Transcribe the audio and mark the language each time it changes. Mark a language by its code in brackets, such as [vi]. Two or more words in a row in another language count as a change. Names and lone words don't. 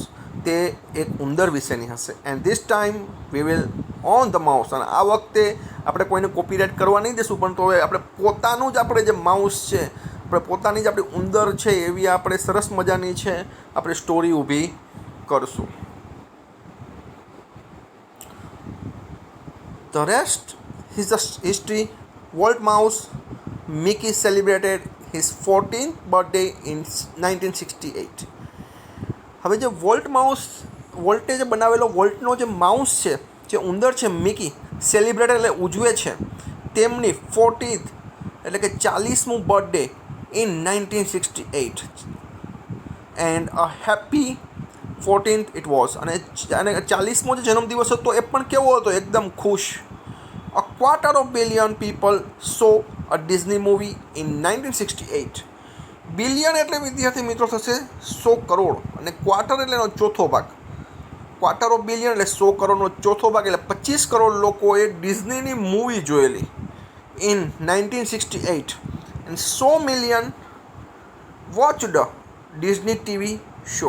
[gu] તે એક ઉંદર વિશેની હશે. [en] And this time we will own the mouse. [gu] અને આ વખતે આપણે કોઈને કોપીરાઇટ કરવા નહીં દેશું, પણ તો હવે આપણે પોતાનું જ આપણે જે માઉસ છે, આપણે પોતાની જ આપણી ઉંદર છે એવી આપણે સરસ મજાની છે આપણે સ્ટોરી ઊભી કરશું. [en] The rest is the history. Walt Mouse Mickey celebrated his 14th birthday in 1968. [gu] હવે જે વોલ્ટે જે બનાવેલો વોલ્ટનો જે માઉસ છે, જે ઉંદર છે મિકી, સેલિબ્રેટ એટલે ઉજવે છે તેમની 14th એટલે કે 40મું [en] birthday in 1968 and a happy 14th it was. [gu] અને 40મો જે જન્મદિવસ હતો એ પણ કેવો હતો? એકદમ ખુશ. [en] A quarter of billion people saw a Disney movie in 1968. [gu] બિલિયન એટલે વિદ્યાર્થી મિત્રો થશે 100 કરોડ અને ક્વાર્ટર એટલે એનો ચોથો ભાગ. [en] quarter of billion [gu] એટલે 100 કરોડનો ચોથો ભાગ એટલે 25 કરોડ લોકોએ ડિઝનીની મૂવી જોયેલી [en] in 1968 and 100 million watched Disney TV show.